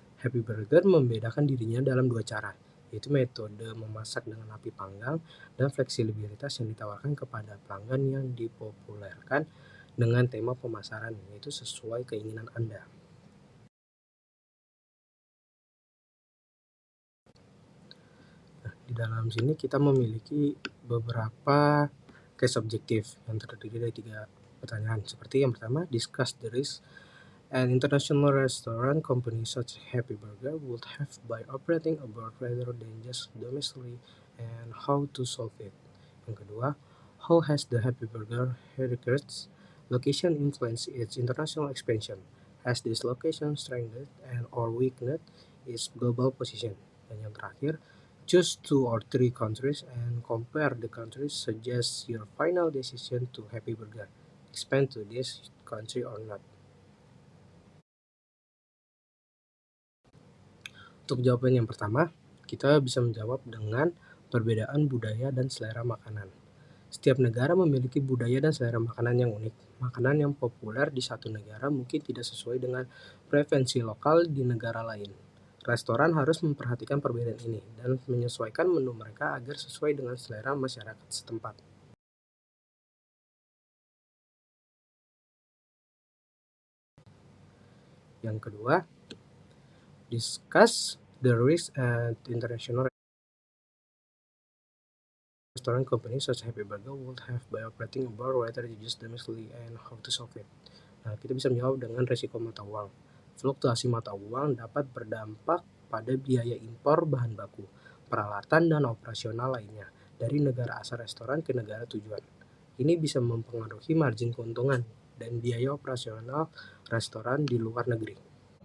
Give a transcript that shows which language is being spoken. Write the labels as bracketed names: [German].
[Indonesian] Happy Burger membedakan dirinya dalam 2 cara, yaitu metode memasak dengan api panggang dan fleksibilitas yang ditawarkan kepada pelanggan yang dipopulerkan dengan tema pemasaran, yaitu sesuai keinginan Anda. Nah, di dalam sini kita memiliki beberapa case objektif yang terdiri dari 3 pertanyaan. Seperti yang pertama, [English] discuss the risk an international restaurant company such as Happy Burger would have by operating abroad rather than just domestically, and how to solve it. [Indonesian] Yang kedua, [English] how has the Happy Burger heritage location influenced its international expansion? Has this location strengthened and or weakened its global position? [Indonesian] Dan yang terakhir, [English] choose 2 or 3 countries and compare the countries. Suggest your final decision to Happy Burger. Expand to this country or not. [Indonesian] Untuk jawaban yang pertama, kita bisa menjawab dengan perbedaan budaya dan selera makanan. Setiap negara memiliki budaya dan selera makanan yang unik. Makanan yang populer di satu negara mungkin tidak sesuai dengan preferensi lokal di negara lain. Restoran harus memperhatikan perbedaan ini dan menyesuaikan menu mereka agar sesuai dengan selera masyarakat setempat. Yang kedua, [English] discuss the risk at international restaurant companies such as Happy Burger would have by operating abroad rather than just domestically, and how to solve it. [Indonesian] Nah, kita bisa menjawab dengan resiko mata uang. Fluktuasi mata uang dapat berdampak pada biaya impor bahan baku, peralatan, dan operasional lainnya dari negara asal restoran ke negara tujuan. Ini bisa mempengaruhi margin keuntungan dan biaya operasional restoran di luar negeri.